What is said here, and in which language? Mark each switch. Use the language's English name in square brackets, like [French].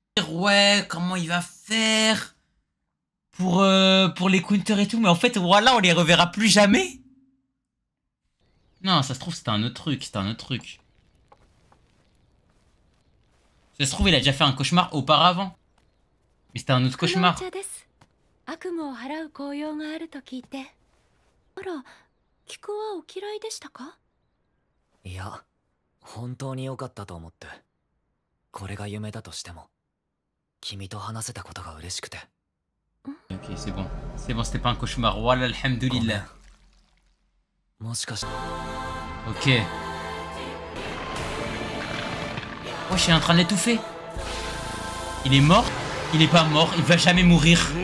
[French] Ouais, comment il va faire pour les counters et tout. Mais en fait, voilà, on les reverra plus jamais. Non, ça se trouve, c'était un autre truc. C'était un autre truc. Ça se trouve, il a déjà fait un cauchemar auparavant. Mais c'était un autre cauchemar. [Japanese] 悪夢を払う効用があると聞いて。あら、菊はお嫌いでしたか? いや、本当に良かったと思って。これが夢だとしても、君と話せたことが嬉しくて。 [French] Ok, c'est bon. C'est bon, c'était pas un cauchemar. Wallah, alhamdoulilah. [Japanese] もしかして。 [French] Ok. Oh, je suis en train de l'étouffer. Il est mort? Il est pas mort, il va jamais mourir.